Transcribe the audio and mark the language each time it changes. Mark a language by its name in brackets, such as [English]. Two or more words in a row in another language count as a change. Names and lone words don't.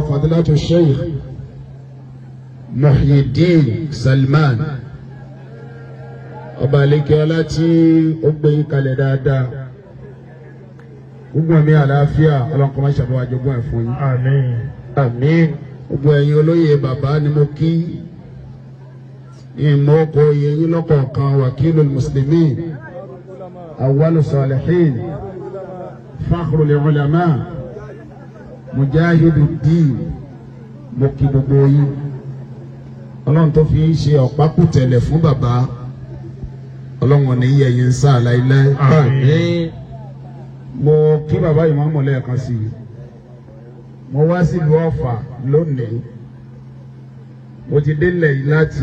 [Yoruba] fadilatu sheikh Muhyiddin Salman ọba alekiola tí ó gbé yín kalẹ̀ dáadáa gbogbo ẹ̀mí àlàáfíà ọlọ́nkọ́ máa ṣàbọ̀wá jogún ẹ̀ fún yín. àmín. àmín. gbogbo ẹ̀yin olóyè bàbá ni mo kí ìmọ̀ ọkọ̀ yẹ̀yìn lọ́kọ̀ọ̀kan [Arabic] وكيل المسلمين أول الصالحين فخر العلماء مجاهد الدين [Yoruba] mo kí gbogbo yín ọlọ́run tó fi ń ṣe ọ̀pákùtẹ̀lẹ̀ fún bàbá ọlọ́run ní yẹ̀yìn ń sá láíláí. àmín. mo kí bàbá Imam lẹ́ẹ̀kan sí i mo wá sílùú Ọ̀fà lónìí mo ti délẹ̀ yìí láti